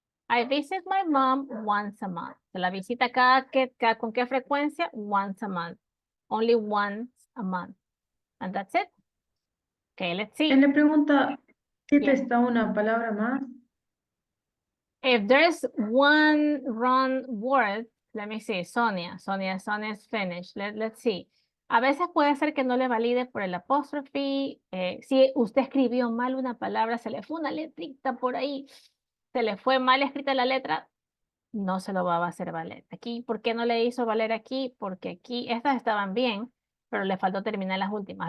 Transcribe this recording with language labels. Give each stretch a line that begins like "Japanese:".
English: I visit my mom once a month.
Spanish: La visita ¿con qué frecuencia?
English: Once a month. Only once a month. And that's it. Okay, let's see.
Spanish: Él le pregunta, ¿siempre está una palabra más?
English: If there's one wrong word, let me see, Sonia is finished. Let's see.
Spanish: A veces puede ser que no le valide por el apóstrofe. Si usted escribió mal una palabra, se le fue una letrita por ahí, se le fue mal escrita la letra, no se lo va a hacer valer. Aquí, ¿por qué no le hizo valer aquí? Porque aquí, estas estaban bien, pero le faltó terminar las últimas.